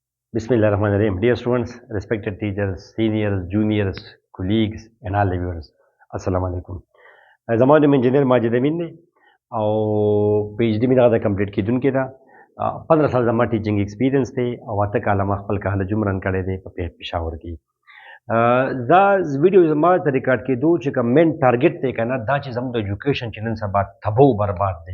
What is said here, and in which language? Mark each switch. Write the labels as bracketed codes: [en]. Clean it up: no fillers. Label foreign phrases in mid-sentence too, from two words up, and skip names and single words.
[en] Bismillahirrahmanirrahim. Dear students, respected teachers, seniors, juniors, colleagues, and all the viewers, Assalamu alaikum. [ps] زما نوم انجینر ماجد امین دی او پی ایچ ډي مې دغه کمپلیټ کیدونکې ده. 15 سال زما [en] teaching experience [ps] دی او 8 کاله ما خپل کالج هم رن کړی دی په پېښور کې. دا ویډیو زما د ریکارډ کېدو چې کوم [en] main target [ps] دی که نه دا چې زموږ د ایجوکیشن چې نن سبا تباه و برباد دی.